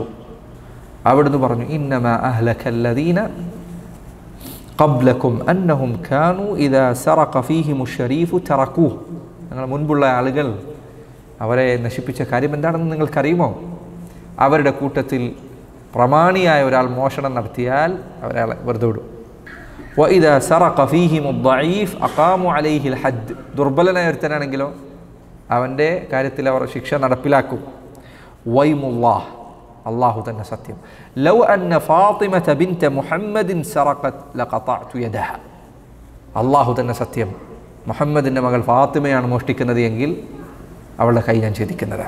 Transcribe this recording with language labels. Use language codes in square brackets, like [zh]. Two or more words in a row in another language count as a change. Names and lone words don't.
[ml] അവിടുന്ന് പറഞ്ഞു, [ar] إنما أهلك الذين قبلكم أنهم كانوا إذا سرق فيهم الشريف تركوه. [ml] നിങ്ങളുടെ മുൻപുള്ള ആളുകൾ അവരെ നശിപ്പിച്ച കാര്യം എന്താണെന്ന് നിങ്ങൾക്കറിയുമോ? അവരുടെ കൂട്ടത്തിൽ പ്രമാണിയായ ഒരാൾ മോഷണം നടത്തിയാൽ അവരയാളെ വെറുതെ വിടും. [ar] وإذا سرق فيهم الضعيف أقاموا عليه الحد. [ml] ദുർബലനായ ഒരുത്തനാണെങ്കിലോ അവൻ്റെ കാര്യത്തിൽ അവർ ശിക്ഷ നടപ്പിലാക്കും. വൈമുല്ലാഹ്, അള്ളാഹു തന്നെ സത്യം. [ar] لو أن فاطمة بنت محمد سرقت لقطعت يدها. [ml] അള്ളാഹു തന്നെ സത്യം, മുഹമ്മദിൻ്റെ മകൾ ഫാത്തിമയാണ് മോഷ്ടിക്കുന്നത് എങ്കിൽ അവളുടെ കൈ ഞാൻ ഛേദിക്കുന്നതാണ്.